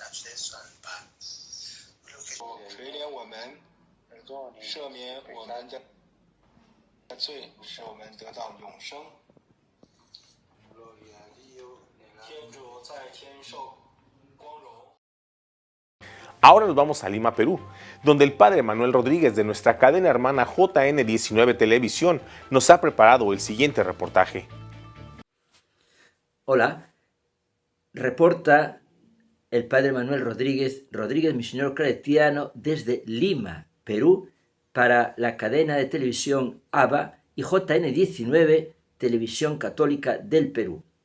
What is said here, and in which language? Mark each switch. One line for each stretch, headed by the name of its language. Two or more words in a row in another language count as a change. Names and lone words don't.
Chinese: 垂怜我们，赦免我们的罪，使我们得到永生。天主在天受光荣。
Spanish: Ahora nos vamos a Lima, Perú, donde el padre Manuel Rodríguez de nuestra cadena hermana JN19 Televisión nos ha preparado el siguiente reportaje. Hola, reporta el padre Manuel Rodríguez, misionero claretiano desde Lima, Perú, para la cadena de televisión ABA y JN19 Televisión Católica del Perú.